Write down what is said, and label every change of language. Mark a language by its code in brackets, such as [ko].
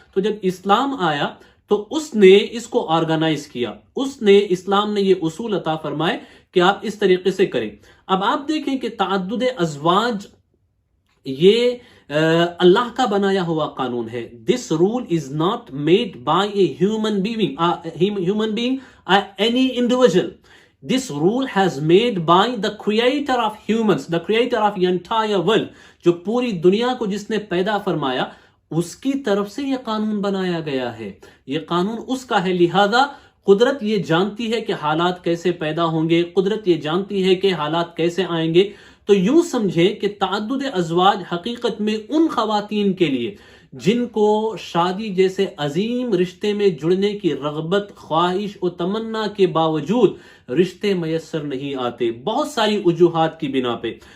[ur] تو جب اسلام آیا تو اس نے اس کو آرگنائز کیا، اسلام نے یہ اصول عطا فرمائے کہ آپ اس طریقے سے کریں. اب آپ دیکھیں کہ تعدد ازواج یہ اللہ کا بنایا ہوا قانون ہے. [en] This rule is not made by a human being any individual. This rule has made by the creator of humans, the creator of the entire world. [ur] جو پوری دنیا کو جس نے پیدا فرمایا، اس کی طرف سے یہ قانون بنایا گیا ہے. یہ قانون اس کا ہے، لہذا قدرت یہ جانتی ہے کہ حالات کیسے پیدا ہوں گے، قدرت یہ جانتی ہے کہ حالات کیسے آئیں گے. تو یوں سمجھیں کہ تعدد ازواج حقیقت میں ان خواتین کے لیے جن کو شادی جیسے عظیم رشتے میں جڑنے کی رغبت، خواہش و تمنا کے باوجود رشتے میسر نہیں آتے، بہت ساری وجوہات کی بنا پہ.